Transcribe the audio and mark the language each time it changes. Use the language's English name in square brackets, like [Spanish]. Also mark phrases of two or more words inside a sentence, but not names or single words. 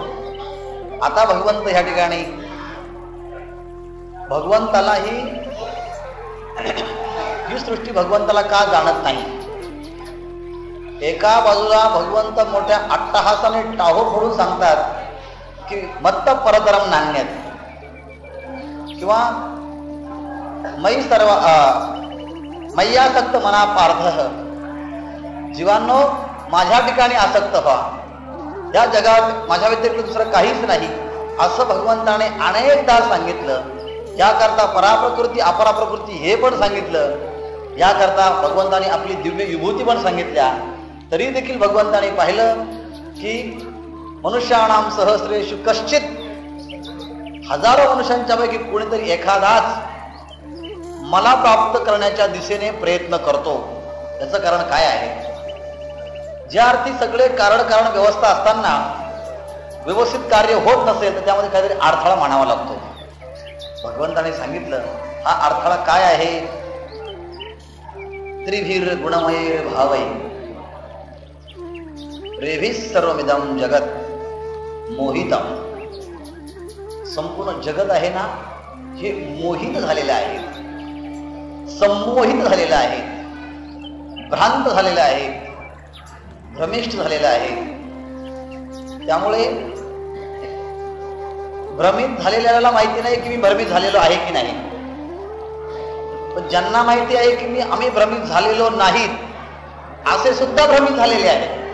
[Marathi] आता भगवंत ह्या ठिकाणी भगवंतालाही ही सृष्टी भगवंताला का जाणत नाही. एका बाजूला भगवंत मोठ्या अट्टहासाने टाहो फोडून सांगतात की [Sanskrit] मत्त परतरम नान्यत [Marathi] किंवा [Sanskrit] मयी सर्व मय्यासक्त मना पार्थ. [Marathi] जीवांनो माझ्या ठिकाणी आसक्त व्हा, या जगात माझ्या व्यतिरिक्त दुसरं काहीच नाही असं भगवंताने अनेकदा सांगितलं. याकरता पराप्रकृती अपराप्रकृती हे पण सांगितलं. याकरता भगवंताने आपली दिव्य विभूती पण सांगितल्या. तरी देखील भगवंताने पाहिलं की [Sanskrit] मनुष्याणाम सहस्रेषु कश्चित, [Marathi] हजारो मनुष्यांच्या पैकी कोणीतरी एखादाच मला प्राप्त करण्याच्या दिशेने प्रयत्न करतो. याचं कारण काय आहे? ज्या अर्थी सगळे कारण व्यवस्था असताना व्यवस्थित कार्य होत नसेल तर त्यामध्ये काहीतरी अडथळा मानावा लागतो. भगवंताने सांगितलं हा अडथळा काय आहे? [Sanskrit] त्रिभीर गुणमय भावै रेभिः सर्वमिदं जगत मोहितम. [Marathi] संपूर्ण जगत आहे ना हे मोहित झालेले आहे, संमोहित झालेलं आहे, भ्रांत झालेलं आहे, भ्रमिष्ठ झालेलं आहे. त्यामुळे भ्रमित झालेल्याला माहिती नाही की मी भ्रमित झालेलो आहे की नाही, पण ज्यांना माहिती आहे की आम्ही भ्रमित झालेलो नाहीत असे सुद्धा भ्रमित झालेले आहेत.